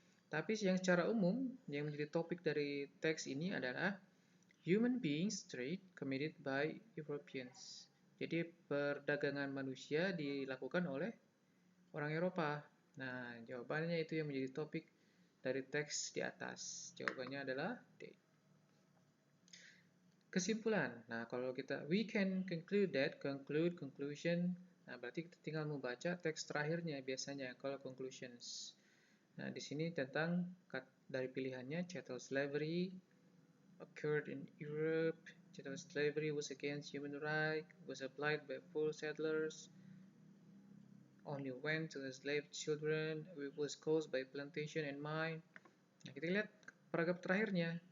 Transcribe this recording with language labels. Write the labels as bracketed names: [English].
[Indonesian] Tapi yang secara umum, yang menjadi topik dari teks ini adalah [English] human beings trade committed by Europeans. [Indonesian] Jadi perdagangan manusia dilakukan oleh orang Eropa. Nah, jawabannya itu yang menjadi topik dari teks di atas. Jawabannya adalah D. Kesimpulan. Nah, kalau [English] we can conclude that, conclusion. [Indonesian] Nah, berarti kita tinggal membaca teks terakhirnya biasanya kalau conclusions. Nah, di sini tentang dari pilihannya [English] chattel slavery occurred in Europe. Chattel slavery was against human rights, was applied by full settlers, only went to enslaved children, it was caused by plantation and mine. [Indonesian] Nah, kita lihat paragraf terakhirnya.